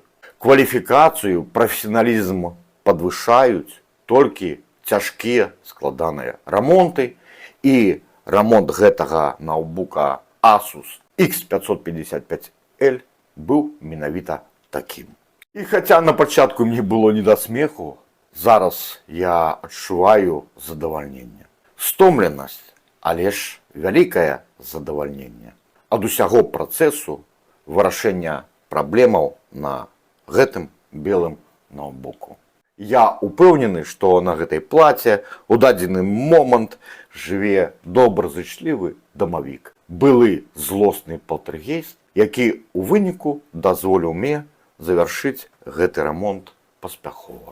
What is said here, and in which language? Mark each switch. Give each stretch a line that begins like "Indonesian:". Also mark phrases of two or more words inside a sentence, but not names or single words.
Belarusian: Кваліфікацыю, прафесіяналізм падвышаюць толькі цяжкія складаныя рамонты, і рамонт гэтага ноутбука Asus X555L быў менавіта такім.
Ukrainian: І хоча на початку мені було не до сміху, зараз я відчуваю задовольнення. Стомленість, але ж велике задовольнення.
Belarusian: Ад усяго працесу вырашэння праблемаў на гэтым белым ноутбуку. Я упэўнены, што на гэтай плаце у дадзены момант жыве добразычлівы дамавік. Былы злосны палтэргейст, які ў выніку дазволіў мне завяршыць гэты рамонт паспяхова.